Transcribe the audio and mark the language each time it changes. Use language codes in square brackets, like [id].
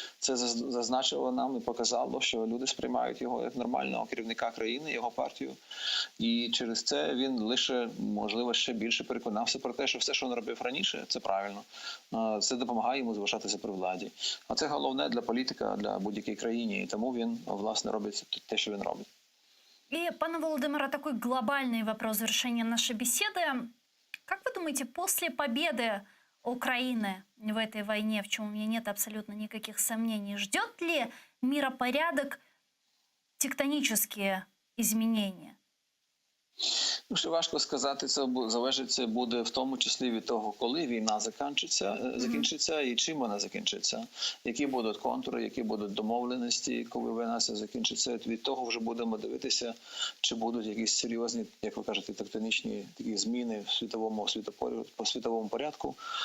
[uk] Це зазначило нам і показало, що люди сприймають його як нормального керівника країни, його партію. І через це він лише, можливо, ще більше переконався про те, що все, що він робив раніше, це правильно. Це допомагає йому залишатися при владі. А це головне для політика, для будь-якої країни. І тому він, власне, робить те, що він робить. [ru] И, пане Володимира, такой глобальный вопрос завершения нашей беседы. Как вы думаете, после победы Украины в этой войне, в чем у меня нет абсолютно никаких сомнений, ждет ли миропорядок тектонические изменения? [uk] Ну, що важко сказати, це залежить це буде в тому числі від того, коли війна закінчиться і чим вона закінчиться. Які будуть контури, які будуть домовленості, коли війна закінчиться. Від того вже будемо дивитися, чи будуть якісь серйозні, як ви кажете, тектонічні такі зміни в світовому порядку.